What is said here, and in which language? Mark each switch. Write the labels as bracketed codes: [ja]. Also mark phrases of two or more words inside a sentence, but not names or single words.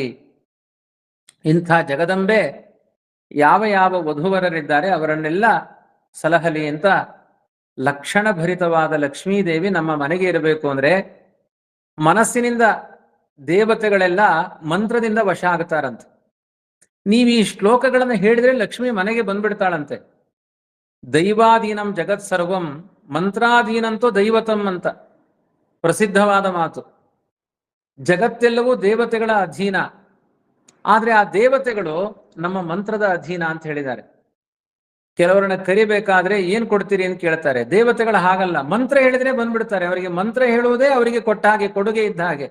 [kn] ಇಂಥ ಜಗದಂಬೆ ಯಾವ ಯಾವ ವಧುವರರಿದ್ದಾರೆ ಅವರನ್ನೆಲ್ಲ ಸಲಹಲಿ ಅಂತ ಲಕ್ಷಣ ಭರಿತವಾದ ಲಕ್ಷ್ಮೀದೇವಿ ನಮ್ಮ ಮನೆಗೆ ಇರಬೇಕು ಅಂದ್ರೆ ಮನಸ್ಸಿನಿಂದ ದೇವತೆಗಳೆಲ್ಲ ಮಂತ್ರದಿಂದ ವಶ ಆಗ್ತಾರಂತೆ. ನೀವು ಈ ಶ್ಲೋಕಗಳನ್ನು ಹೇಳಿದ್ರೆ ಲಕ್ಷ್ಮಿ ಮನೆಗೆ ಬಂದ್ಬಿಡ್ತಾಳಂತೆ. [sa] ದೈವಾಧೀನಂ ಜಗತ್ ಸರ್ವಂ ಮಂತ್ರಾಧೀನಂತೋ ದೈವತಂ [kn] ಅಂತ ಪ್ರಸಿದ್ಧವಾದ ಮಾತು. ಜಗತ್ತೆಲ್ಲವೂ ದೇವತೆಗಳ ಅಧೀನ, ಆದ್ರೆ ಆ ದೇವತೆಗಳು ನಮ್ಮ ಮಂತ್ರದ ಅಧೀನ ಅಂತ ಹೇಳಿದ್ದಾರೆ. ಕೆಲವರನ್ನ ಕರಿಬೇಕಾದ್ರೆ ಏನ್ ಕೊಡ್ತೀರಿ ಅಂತ ಕೇಳ್ತಾರೆ. ದೇವತೆಗಳ ಹಾಗಲ್ಲ, ಮಂತ್ರ ಹೇಳಿದ್ರೆ ಬಂದ್ಬಿಡ್ತಾರೆ. ಅವರಿಗೆ ಮಂತ್ರ ಹೇಳುವುದೇ ಅವರಿಗೆ ಕೊಟ್ಟ ಹಾಗೆ, ಕೊಡುಗೆ ಇದ್ದ ಹಾಗೆ.